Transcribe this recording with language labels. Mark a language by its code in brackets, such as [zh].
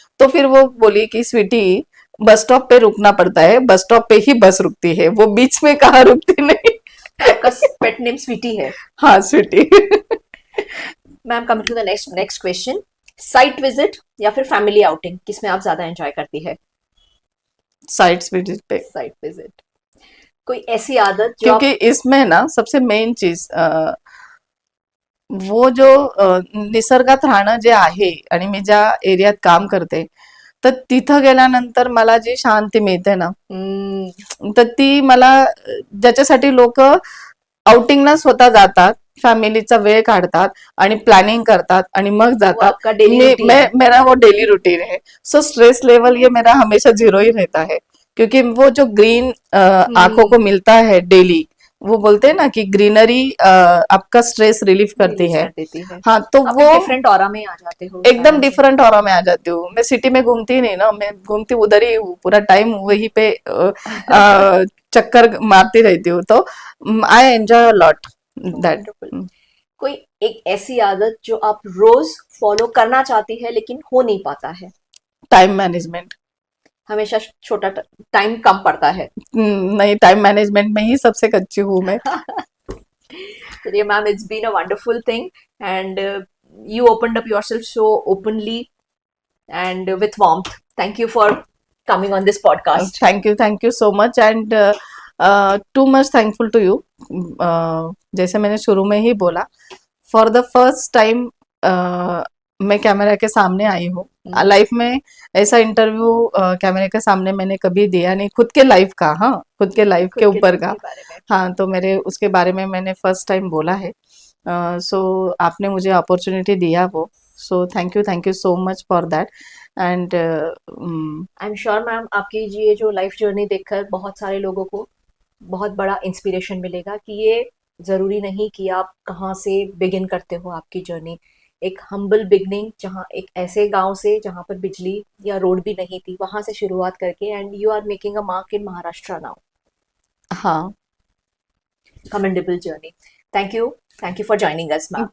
[hi] तो फिर वो बोली कि स्वीटी, बस स्टॉप पे रुकना पड़ता है, बस स्टॉप पे ही बस रुकती है, वो बीच में कहाँ रुकती नहीं. आपका पेट नेम स्वीटी है? हाँ, Sweety. Ma'am, [en] Coming to the next question. [hi] Site visit या फिर फैमिली आउटिंग, किसमें आप ज्यादा एंजॉय करती है? साइट्स विजिट पे. Site visit. कोई ऐसी आदत जो क्योंकि इसमें ना सबसे मेन चीज, वो जो [mr] निसर्गात राहणं जे आहे, आणि मी ज्या एरियात काम करते, तर तिथं गेल्यानंतर मला जी शांती मिळते ना, तर ती मला, ज्याच्यासाठी लोक आउटिंगला स्वतः जातात, फॅमिलीचा वेळ काढतात आणि प्लॅनिंग करतात आणि मग [hi] वो [mr] जातात. [hi] आपका डेली रूटीन है? मेरा वो डेली रूटीन है. सो स्ट्रेस लेवल ये मेरा हमेशा जीरो ही रहता है. क्योंकि वो जो ग्रीन आंखों को मिलता है डेली, वो बोलते हैं ना कि ग्रीनरी आपका स्ट्रेस रिलीफ करती रिलीज है। कर देती है। हाँ, तो आप वो एक डिफरेंट ऑरा में आ जाते हो एकदम शायद से। डिफरेंट ऑरा में आ जाती हूँ। मैं सिटी में घूमती ही नहीं ना, मैं घूमती उधर ही हूँ, पूरा टाइम वहीं पे चक्कर मारती रहती हूँ। [en] तो I enjoy lot that. Wonderful. [hi] कोई एक ऐसी आदत जो आप रोज फॉलो करना चाहती है लेकिन हो नहीं पाता है? Time management. हमेशा छोटा टाइम कम पड़ता है। नहीं, टाइम मैनेजमेंट में ही सबसे कच्ची हूँ मैं। [en] चलिए ma'am, it's been a wonderful thing and you opened up yourself so openly and with warmth. Thank you for coming on this podcast. Thank you so much and too much thankful to you. [hi] जैसे मैंने शुरू में ही बोला, [en] for the first time [hi] मैं camera के सामने आई हूँ। Life में ऐसा इंटरव्यू कैमरे के सामने मैंने कभी दिया नहीं, खुद के लाइफ का, हाँ, खुद के लाइफ के खुद के ऊपर जीवन का। के बारे में। हाँ, तो मेरे उसके बारे में मैंने फर्स्ट टाइम बोला है। सो आपने मुझे अपॉर्चुनिटी दिया वो, [en] So thank you so much for that. And [hi] I am sure ma'am, आपकी ये जो लाइफ जर्नी देखकर बहुत सारे लोगों को बहुत बड़ा इंस्पिरेशन मिलेगा कि ये ज़रूरी नहीं कि आप कहाँ से बिगिन करते हो आपकी जर्नी। एक हम्बल बिगनिंग, जहाँ एक ऐसे गांव से जहाँ पर बिजली या रोड भी नहीं थी, वहां से शुरुआत करके [en] And you are making a mark in Maharashtra now. [hi] हाँ, [en] Commendable journey. Thank you. Thank you for joining us, ma'am.